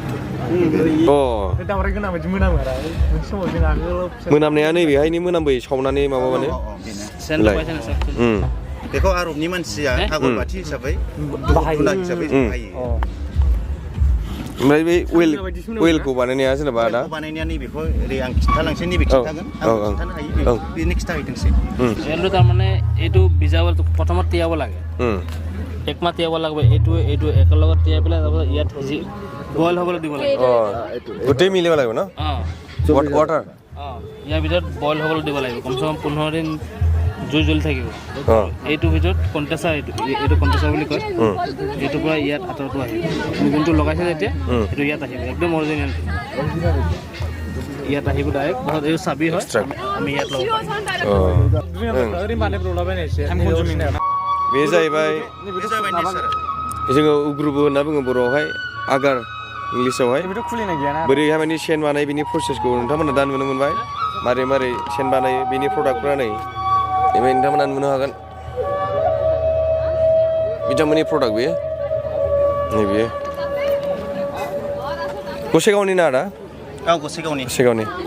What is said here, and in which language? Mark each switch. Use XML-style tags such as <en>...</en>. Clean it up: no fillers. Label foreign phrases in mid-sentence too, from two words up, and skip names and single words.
<brx>मोनामनाया नैबेहायनि मोनामबोयो सावनानै माबाबानो बेखौ आरबनि मानसिया आगरबाथि हिसाबै धुना हिसाबै बाहायो ओमफ्राय बे अइलखौ बानायनाया जेनेबा दा बानायनाया नैबेखौ ओरै आं खिन्थालांसै नैबे खिन्थागोन आं खिन्थानो हायो बेनो खिन्थाहैथोंसै</brx> <as>অইলটো তাৰমানে এইটো ভিজাব প্ৰথমত তিয়াব লাগে এক মাহ তিয়াব লাগবে এইটো একেলগত তিয়াই পেলাই তাৰপিছত ইয়াত বইল হ'বলৈ দিব লাগে গোটেই মিলিব লাগিব ন ৱাটাৰ ইয়াৰ ভিতৰত বইল হ'বলৈ দিব লাগিব কমচে কম 15 দিন জুই জ্বলি থাকিব এইটো ভিতৰত কণ্টেচাৰ এইটো কণ্টেচাৰ বুলি কয় এইটো পৰা ইয়াত আঁতৰটো আহিব যোনটো লগাইছে এতিয়া এইটো ইয়াত আহিব একদম অৰিজিনেল ইয়াত আহিব ডাইৰেক্ট বহুত এই চাবি হয় আমি ইয়াত লগাওঁ</as> <brx>बे जाहैबाय जोङो उग्रुबो होनना बुङो बर'आवहाय आगार इंलिसावहाय बोरैहाय माने सेन बानाय बिनि प्रसेसखौ नोंथांमोना दा नुनो मोनबाय मारै मारै सेन बानायो बिनि प्रडाक्टफोरा नै ओमफ्राय नोंथांमोना नुनो हागोन बिथांमोननि प्रडाक्ट बेयो नैबेयो गसाइगावनि ना आदा गसाइगावनि</brx>